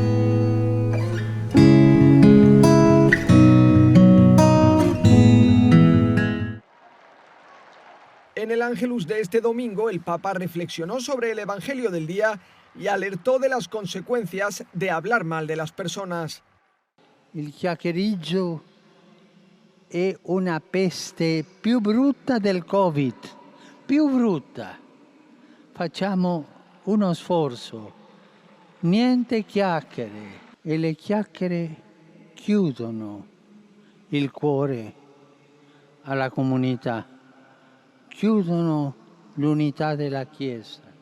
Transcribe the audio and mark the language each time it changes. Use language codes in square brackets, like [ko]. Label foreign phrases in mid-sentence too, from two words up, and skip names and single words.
[es] En el Ángelus de este domingo, el Papa reflexionó sobre el Evangelio del día y alertó de las consecuencias de hablar mal de las personas. [it] Il chiacchiericcio è una peste più brutta del Covid, più brutta. Facciamo uno sforzo, niente chiacchiere, e le chiacchiere chiudono il cuore alla comunità, chiudono l'unità della Chiesa.